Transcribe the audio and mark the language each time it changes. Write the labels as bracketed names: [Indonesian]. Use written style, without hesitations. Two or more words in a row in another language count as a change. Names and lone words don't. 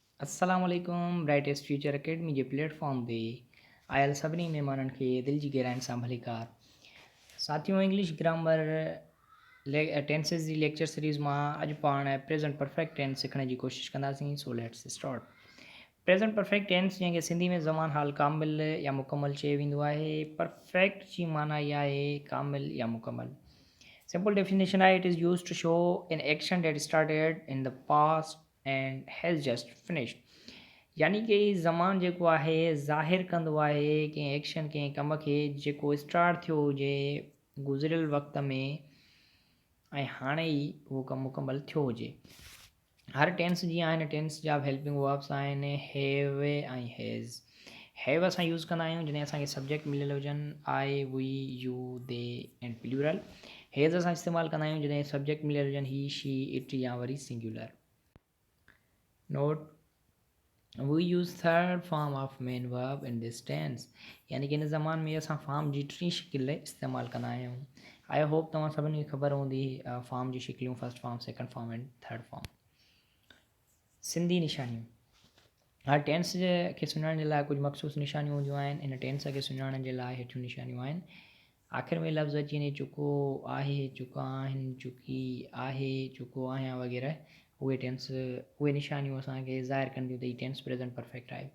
[Arabic] السلام عليكم [Sindhi] ब्राइटेस्ट फ्यूचर अकेडमी जे प्लेटफॉर्म ते आयल सभिनी महिमाननि खे दिलि जी गहराइनि सां भलीकार। साथियों, [English] English grammar tenses [Sindhi] जी [English] lecture series [Sindhi] मां अॼु पाण [English] present perfect tense [Sindhi] सिखण जी कोशिशि कंदासीं। [English] so let's start. present perfect tense [Sindhi] जंहिंखे सिंधी में ज़मान हाल कामिल या मुकमल चयो वेंदो आहे। परफेक्ट जी माना इहा आहे कामिल या मुकमल। [English] simple definition आहे, It is use to show an action that started in the past and has just finished. [Sindhi] यानी कि ज़मान जेको आहे ज़ाहिर कंदो आहे कंहिं एक्शन कंहिं कम खे जेको स्टार्ट थियो हुजे गुज़िरियल वक़्त में ऐं हाणे ई उहो कमु मुकमल थियो हुजे। हर टेंस जीअं आहिनि, टेंस जा [English] helping verbs [Sindhi] आहिनि हैव ऐं हैज़। हैव असां यूज़ कंदा आहियूं जॾहिं असांखे सब्जेक्ट मिलियल हुजनि [English] I we you they and plural. [Sindhi] हैज़ असां इस्तेमालु कंदा आहियूं जॾहिं सब्जेक्ट मिलियल हुजनि [English] he she it [Sindhi] या वरी सिंगुलर। [English] Note, we use third form of main verb in this tense. [Sindhi] यानी कि इन ज़मान में असां फॉर्म जी टी शिकिल इस्तेमालु कंदा आहियूं। [English] I hope [Sindhi] तव्हां सभिनी खे ख़बर हूंदी फॉर्म जी शिकिलियूं, [English] First form, second form and third form. [Sindhi] सिंधी निशानियूं। हर टेंस खे सुञाणण जे लाइ कुझु मख़सूस निशानियूं हूंदियूं आहिनि। इन टेंस खे सुञाणण जे लाइ हेठियूं निशानियूं आहिनि। आख़िर में लफ़्ज़ अची वञे चुको आहे, चुका आहिनि, चुकी आहे, चुको आहियां वग़ैरह, उहे निशानियूं असांखे ज़ाहिर कंदियूं त हीअ टेंस [English] present perfect [Sindhi] आहे।